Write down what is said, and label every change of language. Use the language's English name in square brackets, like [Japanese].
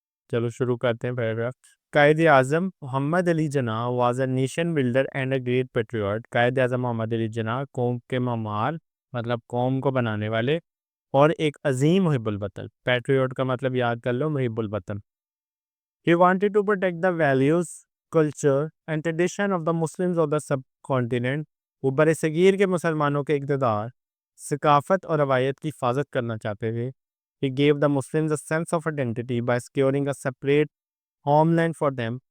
[Urdu] چلو شروع کرتے ہیں paragraph. [English] Quaid Azam Muhammad Ali Jinnah was a nation builder and a great patriot. [Urdu] Quaid Azam محمد علی جناح قوم کے معمار مطلب قوم کو بنانے والے اور ایک عظیم محب الوطن. پیٹریوٹ کا مطلب یاد کر لو، محب الوطن. [English] He wanted to protect the values, culture and tradition of the Muslims of the subcontinent. [Urdu] وہ برِ صغیر کے مسلمانوں کے اقتدار، ثقافت اور روایت کی حفاظت کرنا چاہتے تھے. [English] He gave the Muslims a sense of identity by securing a separate homeland for them.